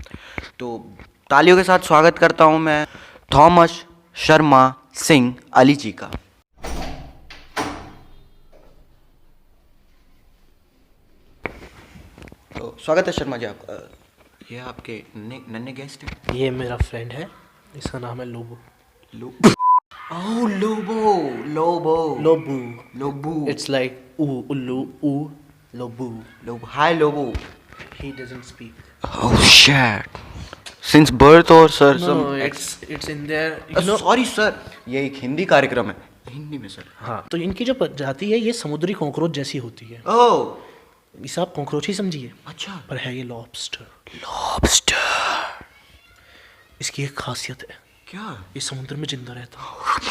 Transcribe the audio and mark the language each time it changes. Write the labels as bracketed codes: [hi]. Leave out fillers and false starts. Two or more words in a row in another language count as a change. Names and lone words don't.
[hi] तो तालियों के साथ स्वागत करता हूं मैं थॉमस शर्मा सिंह अली जी का। तो स्वागत है शर्मा जी आपका। ये आपके नन्हे गेस्ट हैं। ये मेरा फ्रेंड है, इसका नाम है लोबो। ओह, लोबो। लोबो लोबू। लोबू। [en] it's like [hi] ऊ उल्लू ऊ लोबू। लोबो, हाय लोबो। [en] He doesn't speak. oh shit, since birth और sir No, it's in there. sorry sir, [hi] ये एक हिंदी कार्यक्रम है, हिंदी में सर। हाँ, तो इनकी जो प्रजाति है ये समुद्री कॉकरोच जैसी होती है। ओह इसे आप कॉकरोच ही समझिए, अच्छा। पर है ये लॉबस्टर। लॉबस्टर। इसकी एक खासियत है, क्या? ये समुद्र में जिंदा रहता है।